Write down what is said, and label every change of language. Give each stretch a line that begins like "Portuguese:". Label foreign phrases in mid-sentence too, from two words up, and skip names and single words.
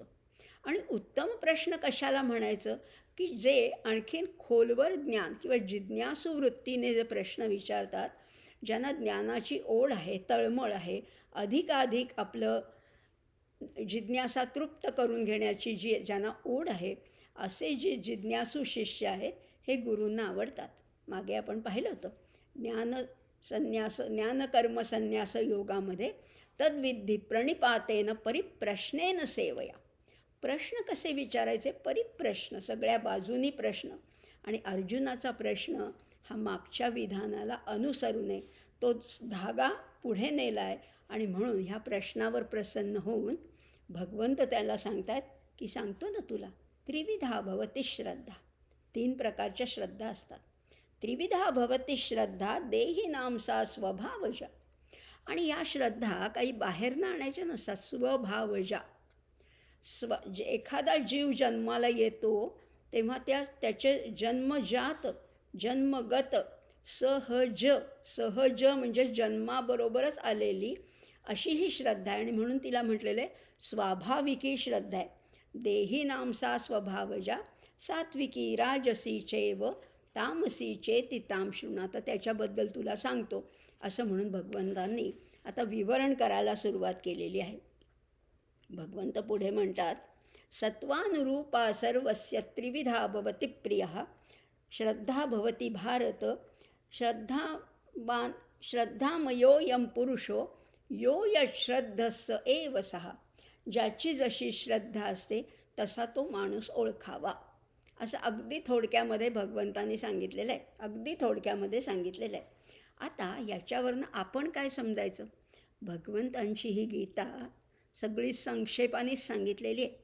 Marathi: आणि उत्तम प्रश्न कशाला म्हणायचं? की जे आणखीन खोलवर ज्ञान किंवा जिज्ञासू वृत्तीने जे प्रश्न विचारतात, ज्यांना ज्ञानाची ओढ आहे, तळमळ आहे, अधिकाधिक आपलं जिज्ञासा तृप्त करून घेण्याची जी ज्यांना ओढ आहे, असे जे जिज्ञासू शिष्य आहेत, हे गुरूंना आवडतात. मागे आपण पाहिलं होतं ज्ञानकर्म संन्यास योगामध्ये
Sanskrit: तद्विधी प्रणिपातेन परिप्रश्नेन सेवया.
Marathi: प्रश्न कसे विचारायचे? परिप्रश्न, सगळ्या बाजूनी प्रश्न. आणि अर्जुनाचा प्रश्न हा मागच्या विधानाला अनुसरू नये, तो धागा पुढे नेला आहे. आणि म्हणून ह्या प्रश्नावर प्रसन्न होऊन भगवंत त्याला सांगतात की सांगतो ना तुला,
Sanskrit: त्रिविधा भवती श्रद्धा.
Marathi: 3 प्रकारच्या श्रद्धा असतात.
Sanskrit: त्रिविधा भवती श्रद्धा देहिनां सा स्वभावजा.
Marathi: आणि या श्रद्धा काही बाहेरनं आणायच्या नसतात, स्वभावजा. जे एखादा जीव जन्माला येतो तेव्हा त्याचे जन्मजात, जन्मगत, सहज म्हणजे जन्माबरोबरच आलेली अशी ही श्रद्धा आहे. आणि म्हणून तिला म्हटलेलं आहे स्वाभाविकी श्रद्धा आहे.
Sanskrit: देहिनां सा स्वभावजा सात्विकी राजसी चैव तामसी चेति तां शृणु.
Marathi: आता त्याच्याबद्दल तुला सांगतो असं म्हणून भगवंतांनी आता विवरण करायला सुरुवात केलेली आहे. भगवंत पुढे म्हणतात,
Sanskrit: सत्वानुरूपा सर्वस्य त्रिविधा भवति प्रियः श्रद्धा भवति भारत श्रद्धामयोऽयं पुरुषो यो यश्रद्धस्स एव सः.
Marathi: ज्याची जशी श्रद्धा असते तसा तो माणूस ओळखावा. असं अगदी थोडक्यामध्ये भगवंतांनी सांगितलेलं आहे, अगदी थोडक्यामध्ये सांगितलेलं आहे. आता याच्यावरनं आपण काय समजायचं? भगवंतांची ही गीता सगळी संक्षेपानेच सांगितलेली आहे.